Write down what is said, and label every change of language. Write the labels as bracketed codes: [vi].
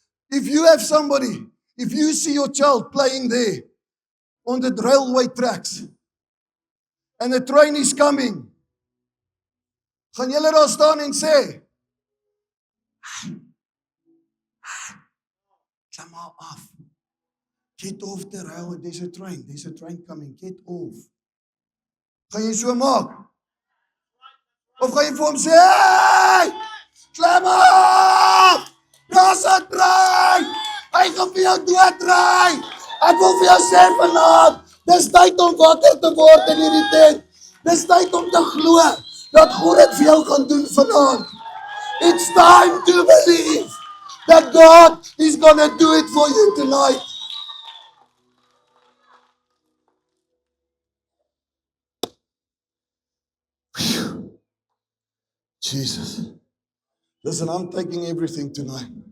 [en] If you have somebody, if you see your child playing there on the railway tracks and the train is coming, [af] gaan julle daar staan en sê, klim maar af. [en] Get off the railway, there's a train coming, get off. [af] Gaan jy so maak? Of gaan jy vir hom sê, hey, klim af! Daar's 'n trein! Hy gaan vir jou doodry! Ek wil vir jou sê vanaand, dis tyd om wakker te word in hierdie tent. Dis tyd om te glo dat God dit vir jou gaan doen vanaand. [en] It's time to believe that God is going to do it for you tonight. Whew. Jesus. Listen, I'm taking everything tonight.